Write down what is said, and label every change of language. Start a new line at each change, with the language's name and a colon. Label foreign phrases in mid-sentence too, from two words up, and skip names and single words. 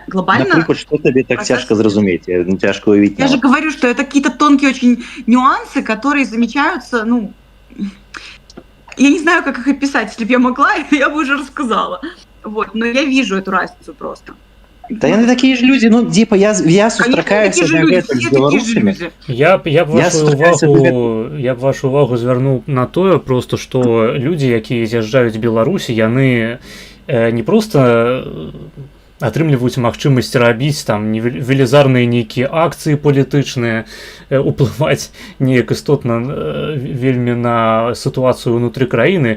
Russian: Например, что тебе так тяжко зразуметь? Тяжко увидеть. Я же говорю, что это какие-то тонкие очень нюансы, которые замечаются, я не знаю, как их описать. Если бы я могла, я бы уже рассказала. Вот, но я вижу эту разницу просто.
Belarusian: Да яны
Russian: такие же люди, ну, типа,
Belarusian: я сустракаюся за гэта з беларусамі. Я б вашу увагу звярнуў на тое просто, што людзі, якія з'язджаюць з Беларусі, яны не проста атрымліваюць магчымасць рабіць там велізарныя нейкія акцыі палітычныя, уплываць неяк істотна вельмі на сітуацыю ўнутры краіны.